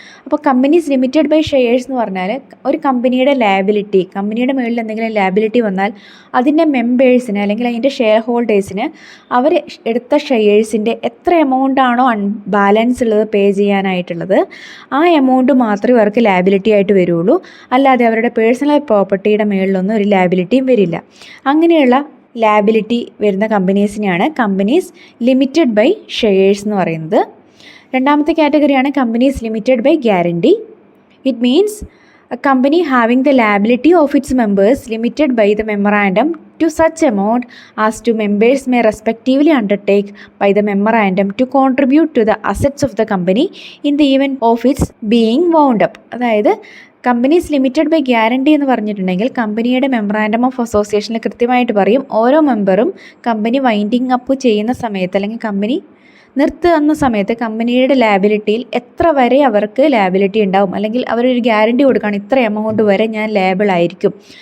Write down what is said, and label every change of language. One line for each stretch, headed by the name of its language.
Malayalam: അപ്പോൾ companies limited by shares എന്ന് പറഞ്ഞാൽ ഒരു കമ്പനിയുടെ ലയബിലിറ്റി, കമ്പനിയുടെ മുകളിൽ എന്തെങ്കിലും ലയബിലിറ്റി വന്നാൽ അതിൻ്റെ മെമ്പേഴ്സിന് അല്ലെങ്കിൽ അതിൻ്റെ ഷെയർ ഹോൾഡേഴ്സിന് അവർ എടുത്ത ഷെയർസിൻ്റെ എത്ര എമൗണ്ടാണോ ബാലൻസ് ഉള്ളത് പേ ചെയ്യാനായിട്ടുള്ളത് ആ എമൗണ്ട് മാത്രമേ അവർക്ക് ലയബിലിറ്റി ആയിട്ട് വരുള്ളൂ. അല്ലാതെ അവരുടെ പേഴ്സണൽ പ്രോപ്പർട്ടിയുടെ മുകളിലൊന്നും ഒരു ലയബിലിറ്റിയും വരില്ല. അങ്ങനെയുള്ള ലയബിലിറ്റി വരുന്ന കമ്പനീസിനെയാണ് കമ്പനീസ് ലിമിറ്റഡ് ബൈ ഷെയർസ് എന്ന് പറയുന്നത്. രണ്ടാമത്തെ കാറ്റഗറിയാണ് companies limited by guarantee.
English: It means a company having the liability of its members limited by the memorandum to such amount as to members may respectively undertake by the memorandum to contribute to the assets of the company in the event of its being wound up.
Malayalam: അതായത് companies limited by guarantee എന്ന് പറഞ്ഞിട്ടുണ്ടെങ്കിൽ കമ്പനിയുടെ memorandum of അസോസിയേഷനിൽ കൃത്യമായിട്ട് പറയും ഓരോ മെമ്പറും company winding up ചെയ്യുന്ന സമയത്ത് അല്ലെങ്കിൽ കമ്പനി നിർത്തുന്ന സമയത്ത് കമ്പനിയുടെ ലയബിലിറ്റിയിൽ എത്ര വരെ അവർക്ക് ലയബിലിറ്റി ഉണ്ടാവും അല്ലെങ്കിൽ അവരൊരു ഗ്യാരണ്ടി കൊടുക്കുകയാണ് ഇത്ര എമൗണ്ട് വരെ ഞാൻ ലയബിൾ ആയിരിക്കും.